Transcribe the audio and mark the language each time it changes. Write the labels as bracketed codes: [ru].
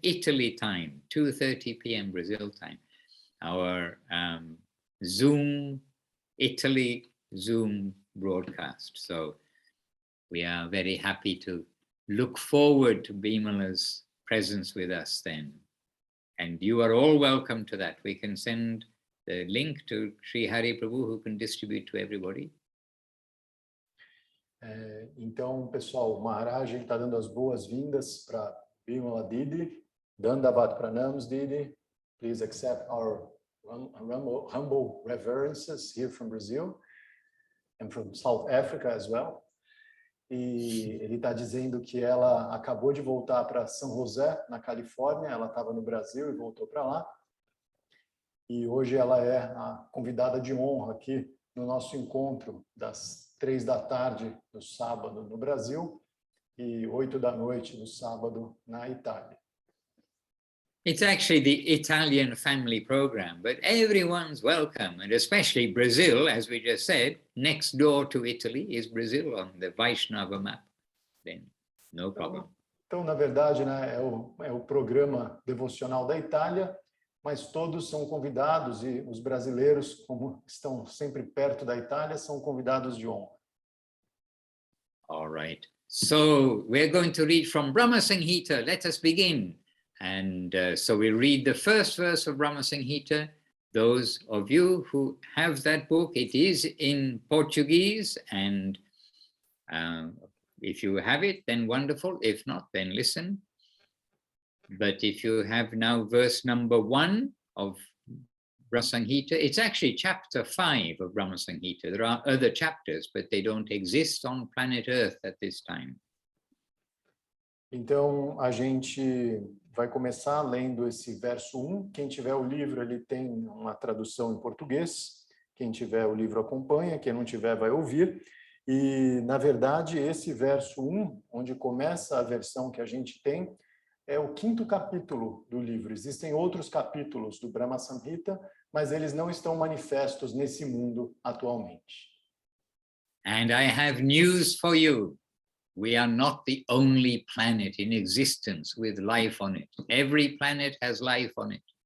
[en] Italy time, 2:30 p.m. Brazil time. Our Zoom, Italy Zoom broadcast. So we are very happy to look forward to Bimala's presence with us then. And you are all welcome to that. We can send the link to Sri Hari Prabhu, who can distribute to everybody. [pt] Então, pessoal, o Maharaj está dando as boas-vindas para Bimala Didi. [en] Dandavat Pranams Didi. Please accept our humble reverences here from Brazil and from South Africa as well. [pt] E ele está dizendo que ela acabou de voltar para São José, na Califórnia. Ela estava no Brasil e voltou para lá. E hoje ela é a convidada de honra aqui no nosso encontro das 3 da tarde do sábado no Brasil e 8 da noite do sábado na Itália. [en] It's actually the Italian family program, but everyone's welcome, and especially Brazil, as we just said, next door to Italy is Brazil on the Vaishnava map. Then, no problem. [pt] Então, na verdade, né, é o programa devocional da Itália, mas todos são convidados e os brasileiros, como estão sempre perto da Itália, são convidados de honra. [en] All right. So, we're going to read from Brahma Samhita. Let us begin. And so we read the first verse of Brahma Samhita. Those of you who have that book, it is in Portuguese, and if you have it, then wonderful. If not, then listen. But if you have now verse number 1 of Brahma Samhita, it's actually chapter 5 of Brahma Samhita. There are other chapters, but they don't exist on planet Earth at this time. [pt] Então, a gente vai começar lendo esse verso 1. Quem tiver o livro, ele tem uma tradução em português. Quem tiver o livro acompanha, quem não tiver vai ouvir. E, na verdade, esse verso 1, onde começa a versão que a gente tem, é o 5º capítulo do livro. Existem outros capítulos do Brahma Samhita, mas eles não estão manifestos nesse mundo atualmente. [en] And I have news for you. We are not the only planet in existence with life on it. Every planet has life on it.